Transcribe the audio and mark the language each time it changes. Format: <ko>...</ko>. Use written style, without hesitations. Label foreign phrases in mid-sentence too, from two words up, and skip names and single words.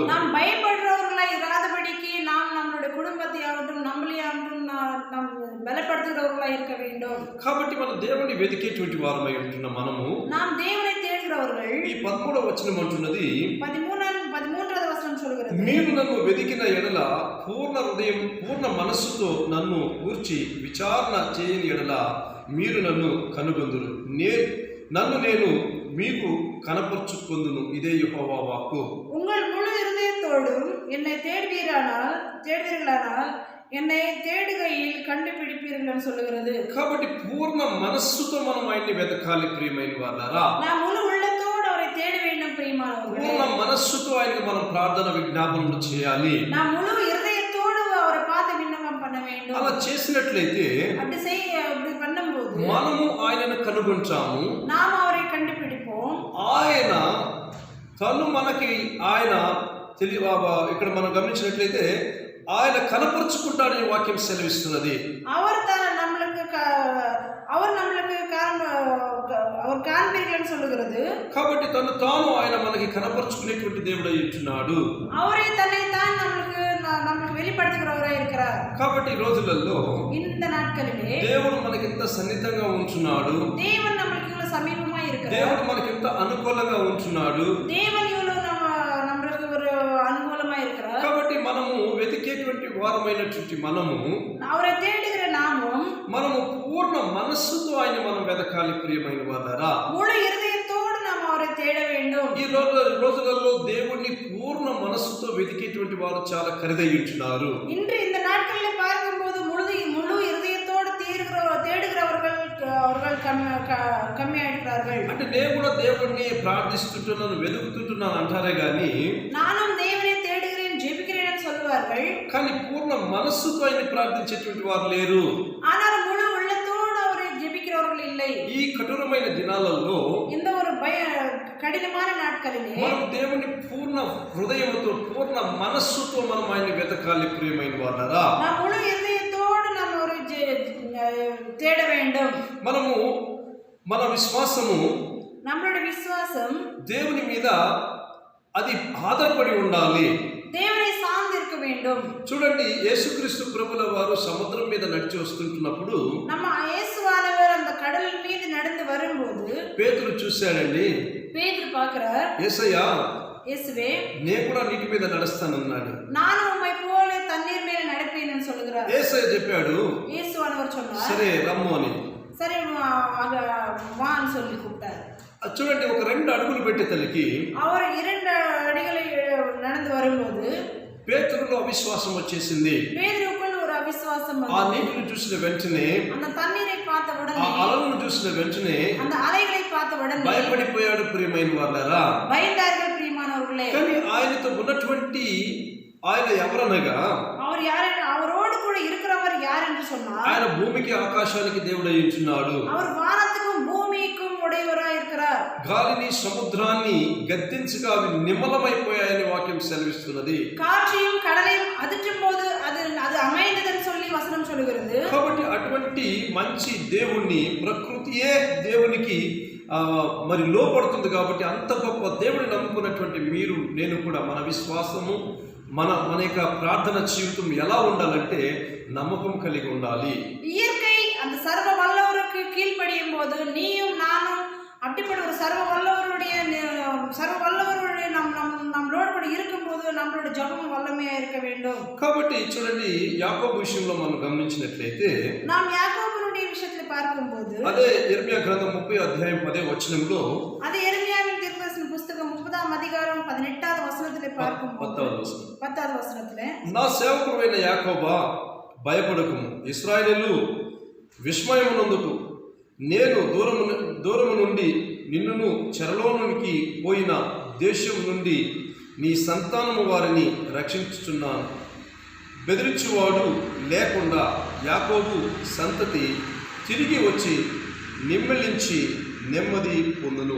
<ta>நாம் பயப்படுறவர்களா இராதபடிக்கு நாம் நம்மளுடைய குடும்பத்தை ஆகட்டும் நம்மளையாகட்டும் நாம் பலப்படுத்துகிறவர்களா இருக்க வேண்டும்.</ta> <te>కాబట్టి మనం దేవుని వెతికేటువంటి వారమై ఉంటున్న మనము</te> <ta>நாம் தேவனை தேடுகிறவர்கள்.</ta> <te>ఈ 13వ వచనం అంటున్నది, 13వ వచనం சொல்கிறது, మీరు నన్ను వెతికిన ఎడల పూర్ణ హృదయం పూర్ణ మనస్సుతో నన్ను గూర్చి విచారణ చేయని ఎడల మీరు నన్ను కనుగొందురు, నేను మీకు కనపరుచుకొందును, ఇదే యెహోవా వాక్కు.</te> <ta>உங்கள் முழு இருதயத்தோடும் என்னை தேடுவீர்களானால் என்னை தேடுகையில் கண்டுபிடிப்பீர்கள் சொல்லுகிறது.</ta> <te>కాబట్టి పూర్ణ మనస్సుతో మనం ఆయన్ని వెతకాలి ప్రియమైన వారలారా.</te> <ta>நான் முழு உள்ளத்தோடு அவரை தேட வேண்டும் பிரியமானவர்களே.</ta> <te>పూర్ణ మనస్సుతో ఆయనకి మనం ప్రార్థన విజ్ఞాపనలు చేయాలి.</te> <ta>நான் முழு இருதயத்தோடு அவரை பார்த்து விண்ணப்பம் பண்ண வேண்டும்.</ta> <te>అలా చేసినట్లయితే</te> <ta>அப்படி பண்ணும்போது</ta> <te>మనము ఆయనను కనుగొంటాము,</te> <ta>நாம் அவரை கண்டுபிடிப்போம்.</ta> <te>ఆయన తను మనకి ఆయన ఇక్కడ మనం గమనించినట్లయితే ఆయన కనపరుచుకుంటాడని వాక్యం సెలవిస్తున్నది.</te> <ta>அவர் காண்பீர்கள் சொல்லுகிறது.</ta> <te>కాబట్టి తాను ఆయన మనకి కనపరుచుకునేటువంటి దేవుడై ఉంటున్నాడు.</te> <ta>அவரே தன்னை தான் நமக்கு வெளிப்படுத்துகிறவராய் இருக்கிறார்.</ta> <te>కాబట్టి ఈ రోజులలో</te> <ta>இந்த நாட்களிலே</ta> <te>దేవుడు మనకి ఎంత సన్నిహితంగా ఉంటున్నాడు,</te> <ta>தேவன் நமக்கு இவ்வளவு சமீபமா இருக்கிறார்,</ta> <te>దేవుడు మనకి ఎంత అనుకూలంగా ఉంటున్నాడు,</te> <ta>தேவன் இவ்வளவு நம்மளுக்கு ஒரு అనుకూలமா இருக்கிறார்.</ta> <te>కాబట్టి మనము వెతికేటువంటి వారమైనటువంటి మనము</te> <ta>அவரை தேடுகிற మనము</ta> <te>పూర్ణ మనస్సుతో ఆయన మనం వెతకాలి ప్రియమైన వారలారా.</te> <ta>முழு இருதயத்தோடு நாம் அவரை தேட வேண்டும்.</ta> <te>ఈ రోజులలో దేవుణ్ణి పూర్ణ మనస్సుతో వెతికేటువంటి వారు చాలా ఖరీదై ఉంటున్నారు.</te> <ta>இன்று இந்த நாட்களில் பார்க்கும்போது முழு இருதயத்தோடு தேடுகிறவர்கள் கம்மியாயிருக்கிறார்கள்.</ta> <te>అంటే నేను కూడా దేవుణ్ణి ప్రార్థిస్తుంటున్నాను, వెతుకుతుంటున్నాను అంటారే గాని,</te> <ta>நானும் தேவனை தேடுகிறேன் ஜெபிக்கிறேன் சொல்லுவார்கள்,</ta> <te>కానీ పూర్ణ మనస్సుతో ఆయన ప్రార్థించేటువంటి వారు లేరు.</te> <ta>ஆனால் முழு உள்ளத்தோடு அவரை ஜெபிக்கிறவர்கள் இல்லை.</ta> <te>ఈ కఠోరమైన దినాలలో,</te> <ta>இந்த ஒரு కఠినమైన నాட்களிலே</ta> <te>మనం దేవుని పూర్ణ హృదయంతో పూర్ణ మనస్సుతో మనం ఆయన్ని వెతకాలి ప్రియమైన వారలారా.</te> <ta>நாம் முழு இதயத்தோடு நாம் ஒரு தேட வேண்டும்.</ta> <te>మనము మన విశ్వాసము,</te> <ta>நம்மளுடைய விசுவாசம்</ta> <te>దేవుని మీద అది ఆధారపడి ఉండాలి.</te> <ta>தேவனை சார்ந்து இருக்க வேண்டும்.</ta> <te>చూడండి, యేసుక్రీస్తు ప్రభుల వారు సముద్రం మీద నడిచి వస్తుంటున్నప్పుడు,</te> <ta>நம்ம இயேசுவானவர் அந்த கடல் மீது நடந்து வரும்போது</ta> <te>పేతురు చూశాడండి.</te> <ta>பேதுரு பார்க்கிறார்,</ta> <te>యేసయ్యా,</te> <ta>இயேசுவே</ta> <te>నేను కూడా నీటి మీద నడుస్తానన్నాడు.</te> <ta>நான் உம்மை போல தண்ணீர் மேல நடப்பேன் అని சொல்கிறார்.</ta> <te>యేసయ్య చెప్పాడు,</te> <ta>இயேசுவானவர் சொன்னார்,</ta> <te>సరే రమ్ము అని.</te> <ta>சரி வா అని சொல்லி கூப்பிட்டார்.</ta> <te>చూడండి, ఒక 2 అడుగులు పెట్టే తల్లికి</te> <ta>அவர் 2 அடிகளை நடந்து வரும்போது</ta> <te>పేతురులో అవిశ్వాసం వచ్చేసింది.</te> <ta>பேதுருக்குள்ள ஒரு அவிசுவாசம்</ta> <te>ఆ నీటిని చూసిన వెంటనే,</te> <ta>அந்த தண்ணீரை பார்த்த</ta> <te>ఆ</te> <ta>உடனே,</ta> <te>అలలను చూసిన వెంటనే</te> <ta>அந்த அலைகளை பார்த்த உடனே</ta> <te>భయపడిపోయాడు ప్రియమైన వారలారా.</te> <ta>பயந்தார்கள் பிரியமானவர்களே.</ta> <te>కానీ ఆయనతో ఉన్నటువంటి ఆయన ఎవరనగా,</te> <ta>அவரோடு கூட இருக்கிறவர் யார் என்று சொன்னார்,</ta> <te>ఆయన భూమికి ఆకాశానికి దేవుడై ఉంటున్నాడు.</te> <ta>அவர் வானத்துக்கும் பூமிக்கும் உடையவராய் இருக்கிறார்.</ta> <te>గాలిని సముద్రాన్ని గద్దించగా అవి నిమ్మలమైపోయాయని వాక్యం సెలవిస్తున్నది.</te> <ta>காற்றையும் கடலையும் அதிற்றும் போது அது அமைந்ததுன்னு சொல்லி வசனம் சொல்லுகிறது.</ta> <te>కాబట్టి అటువంటి మంచి దేవుణ్ణి, ప్రకృతియే దేవునికి మరి లోపడుతుంది. కాబట్టి అంత గొప్ప దేవుడిని నమ్ముకున్నటువంటి మీరు నేను కూడా మన విశ్వాసము, మన యొక్క ప్రార్థన జీవితం ఎలా ఉండాలంటే నమ్మకం కలిగి ఉండాలి.</te> <ta>இயற்கையை சர்வ வல்லவருக்கு கீழ்ப்படியும் போது நீயும் நானும் அப்படிப்பட்ட ஒரு சர்வ வல்லவருடைய நம்மளோட கூட இருக்கும்போது நம்மளோட ஜபம் வல்லமையா இருக்க வேண்டும்.</ta> <te>కాబట్టి చూడండి యాకోబు విషయంలో మనం గమనించినట్లయితే</te> <ta>நாம் யாக்கோபுடைய விஷயத்துல பார்க்கும்போது</ta> <te>అదే యెర్మయా గ్రంథం 30 అధ్యాయం 10వ వచనంలో</te> <ta>அது எரேமியாவின் தீர்க்கதரிசன புத்தகம் 30ஆம் அதிகாரம் 18வது வசனத்திலே பார்க்கும்போது 10வது வசனத்திலே</ta> <te>నా సేవకుడైన యాకోబా భయపడకుము, ఇశ్రాయేలు విస్మయమునందుకు నేను దూరము నుండి నిన్నును చెరలోనికి పోయిన దేశం నుండి నీ సంతానము వారిని రక్షించుచున్నాను. బెదిరించువాడు లేకుండా యాకోబు సంతతి తిరిగి వచ్చి నిమ్మలించి నెమ్మది పొందును.</te>